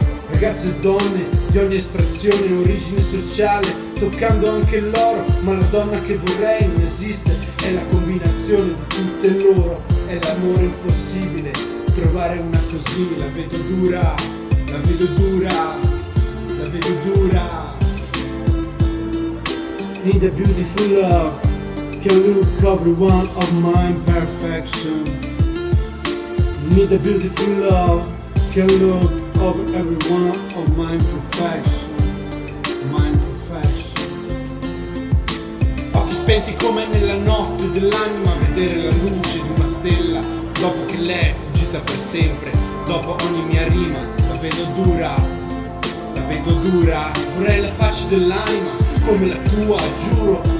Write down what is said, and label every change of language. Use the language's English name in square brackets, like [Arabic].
[Italian] Ragazze e donne di ogni estrazione e origine sociale, toccando anche l'oro, ma la donna che vorrei non esiste, è la combinazione di tutte loro, è l'amore impossibile, trovare una così. La vedo dura, la vedo dura, la vedo dura. [English] Need a beautiful love, can look every one of my imperfection. Need a beautiful love, can look over every one of my imperfection. My imperfection. [Italian] Occhi spenti come nella notte dell'anima, vedere la luce di una stella dopo che lei è fuggita per sempre. Dopo ogni mia rima la vedo dura, la vedo dura. Vorrei la pace dell'anima come la tua, giuro.